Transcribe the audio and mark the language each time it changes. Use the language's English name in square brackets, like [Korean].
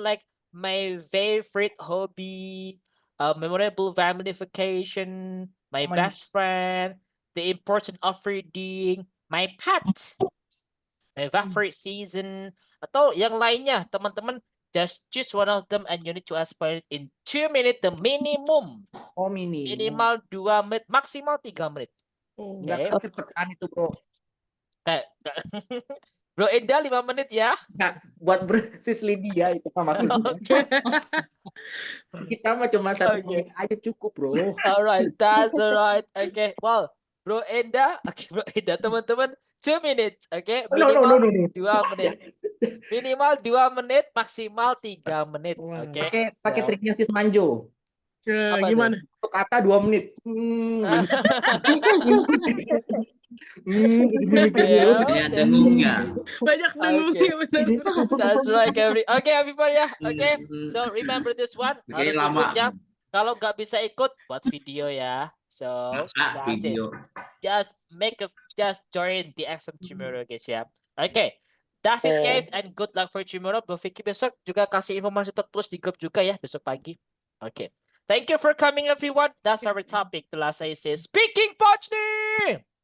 [English] Like my favorite hobby, memorable family vacation, my best friend, the importance of reading, my pet, my favorite season, [Indonesian] atau yang lainnya, teman-teman. [English] Just choose one of them and you need to aspire in 2 minutes the minimum. Oh, minimum. [Indonesian] Minimal 2 menit, maksimal 3 menit. Enggak kecepatan itu, bro. Bro Enda 5 menit ya. Nah, buat sis Lydia itu Pak maksudnya. Kita mah cuma 1 menit aja cukup, Bro. [English] Alright, that's alright. Okay, well, Bro Enda, Bro Enda teman-teman 2 minutes, okay? No. [Indonesian] Minimal 2 menit. Minimal 2 menit, maksimal 3 menit, okay? Pakai triknya sis Manjo. Apa Gimana? Untuk kata 2 menit. Kayak dengungnya. Banyak dengungnya benar. [English] That's right, everybody ya. Okay, so remember this one. [Indonesian] Oke, Harus lama. ikutnya. Kalau nggak bisa ikut, buat video ya. [English] So that's it. [Indonesian] Video. [English] Just join the exam tomorrow, guys ya. Okay, that's it guys, and good luck for tomorrow. [Indonesian] Bro Vicky besok juga kasih informasi tertulis di grup juga ya besok pagi. [English] Okay, thank you for coming everyone. That's our topic. The last I say, speaking partner.